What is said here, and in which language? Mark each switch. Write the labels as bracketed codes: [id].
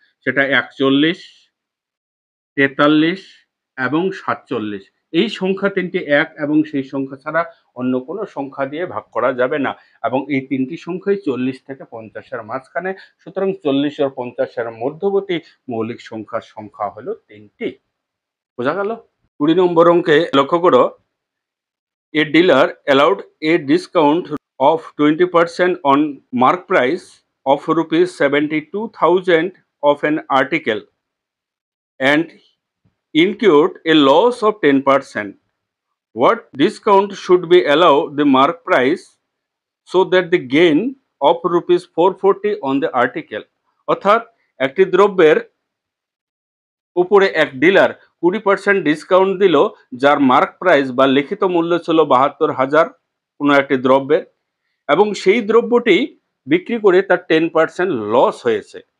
[bn] সেটা 41, 43 এবং 47। এই সংখ্যা তিনটি এক এবং সেই সংখ্যা ছাড়া অন্য কোনো সংখ্যা দিয়ে ভাগ করা যাবে না, এবং এই তিনটি সংখ্যাই 40 থেকে 50-এর মাঝখানে। সুতরাং 40 ও 50-এর মধ্যবর্তী মৌলিক সংখ্যার সংখ্যা হলো তিনটি। বোঝা গেল? 20 নম্বর অঙ্কে লক্ষ্য করো, [en] a dealer allowed a discount of 20% on mark price of rupees 72,000 of an article and incurred a loss of 10%. What discount should be allowed the mark price so that the gain of rupees 440 on the article? [bn] অর্থাৎ একটি দ্রব্যের উপরে এক dealer 20% discount দিল, যার mark price বা লিখিত মূল্য ছিল 72,000 কোনো একটি দ্রব্যের, এবং সেই দ্রব্যটি বিক্রি করে তার 10% লস হয়েছে।